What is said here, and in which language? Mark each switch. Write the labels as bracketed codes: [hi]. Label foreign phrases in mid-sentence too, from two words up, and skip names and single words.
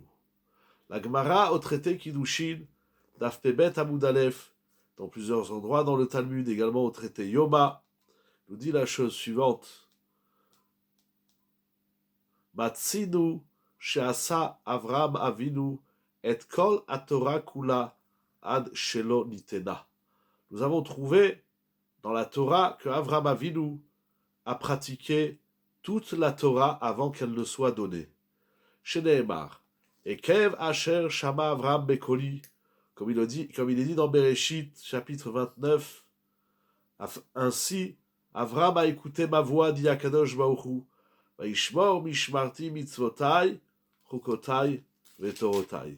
[fr] La Gemara au traité Kiddushin, [he] דף פ"ב עמוד א, [fr] dans plusieurs endroits dans le Talmud, également au traité Yoma, nous dit la chose suivante. [he] מצינו שעשה אברהם אבינו את כל התורה כולה עד שלא ניתנה. [fr] Nous avons trouvé dans la Torah que Avraham Avinu a pratiqué toute la Torah avant qu'elle ne soit donnée. [he] שנאמר. עקב אשר שמע אברהם בקולי, [fr] comme il est dit dans Bereshit, chapitre 29, ainsi, Avraham a écouté ma voix, dit [he] הקדוש ברוך הוא, וישמור משמרתי מצוותי חוקותי ותורותי.